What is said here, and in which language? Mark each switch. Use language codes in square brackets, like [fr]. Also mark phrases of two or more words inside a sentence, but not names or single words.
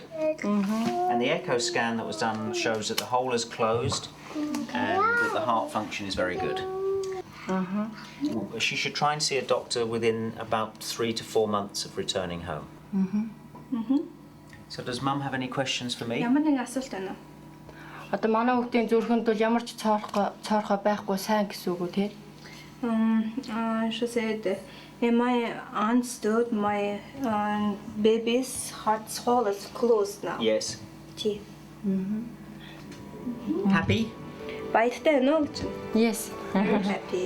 [en] And the echo scan that was done shows that the hole is closed and that the heart function is very good. She should try and see a doctor within about 3 to 4 months of returning home. So does Mum have any questions for me? [mn] Ямар нэг асуулт байна уу? Одоо манай хүүхдийн зүрхэнд бол ямар ч цоорхоо байхгүй сайн гэсэн үг үү те? [en] She said, my understood my baby's heart hole is closed now. Yes. Happy? Yes. I'm happy.